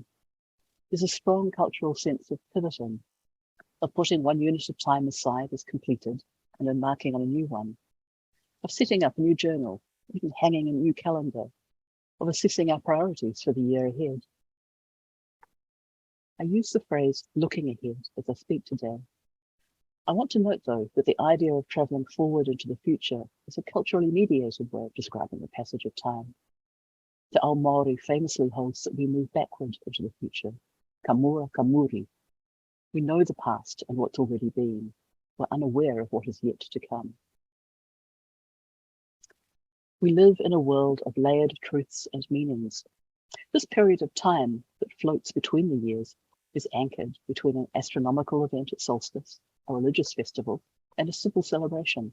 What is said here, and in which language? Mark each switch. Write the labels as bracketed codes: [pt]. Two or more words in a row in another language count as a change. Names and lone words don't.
[en] There's a strong cultural sense of pivoting, of putting one unit of time aside as completed and embarking on a new one, of setting up a new journal, even hanging a new calendar, of assessing our priorities for the year ahead. I use the phrase looking ahead as I speak today. I want to note, though, that the idea of travelling forward into the future is a culturally mediated way of describing the passage of time. [mi] Te ao Māori [en] famously holds that we move backward into the future, [mi] ka mua ka muri. [en] We know the past and what's already been. We're unaware of what is yet to come. We live in a world of layered truths and meanings. This period of time that floats between the years is anchored between an astronomical event at solstice, a religious festival, and a civil celebration.